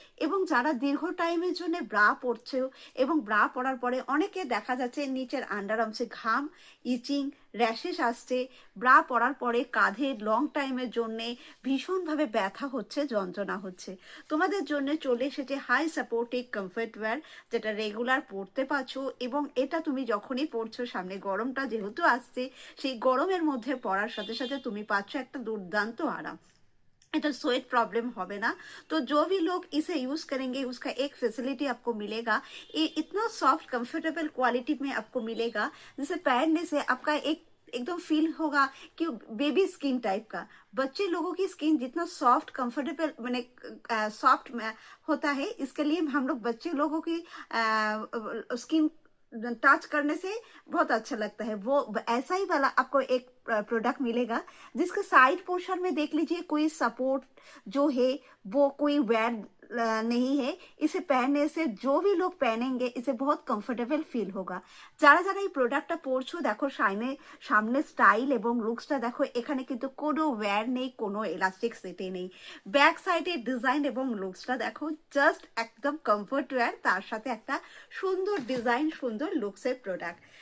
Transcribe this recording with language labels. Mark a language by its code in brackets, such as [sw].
[bn] এবং যারা দীর্ঘ টাইমের জন্য ব্রা পরছে এবং ব্রা পরার পরে অনেকে দেখা যাচ্ছে নিচের আন্ডার আর্মসে ঘাম, ইচিং, র্যাশেস আসছে, ব্রা পরার পরে কাঁধে লং টাইমের জন্যে ভীষণভাবে ব্যথা হচ্ছে, যন্ত্রণা হচ্ছে, তোমাদের জন্য চলে এসেছে হাই সাপোর্টিভ কমফর্ট ওয়্যার, যেটা রেগুলার পরতে পারছো। এবং এটা তুমি যখনই পরছো, সামনে গরমটা যেহেতু আসছে, সেই গরমের মধ্যে পরার সাথে সাথে তুমি পাচ্ছ একটা দুর্দান্ত आराम। [hi] इधर स्वेट प्रॉब्लम होवे ना। तो जो भी लोग इसे यूज करेंगे उसका एक फैसिलिटी आपको मिलेगा। ये इतना सॉफ्ट कंफर्टेबल क्वालिटी में आपको मिलेगा, जिसे पहनने से आपका एक एकदम फील होगा कि बेबी स्किन टाइप का। बच्चे लोगों की स्किन जितना सॉफ्ट कंफर्टेबल मैंने सॉफ्ट होता है, इसके लिए हम लोग बच्चे लोगों की स्किन टच करने से बहुत अच्छा लगता है। वो ऐसा ही वाला आपको एक प्रोडक्ट मिलेगा, जिसका साइड पोर्शन में देख लीजिए कोई सपोर्ट जो है वो कोई वेयर नहीं है। इसे पहनने से जो भी लोग पहनेंगे इसे बहुत कंफर्टेबल फील होगा। [bn] যারা যারা এই প্রোডাক্টটা পরছো, দেখো সামনে স্টাইল এবং লুকসটা দেখো। এখানে কিন্তু কোনো ওয়্যার নেই, কোনো এলাস্টিক সেটে নেই। ব্যাক সাইডে ডিজাইন এবং লুকসটা দেখো, জাস্ট একদম কমফর্ট ওয়্যার, তার সাথে একটা সুন্দর ডিজাইন, সুন্দর লুকসের প্রোডাক্ট।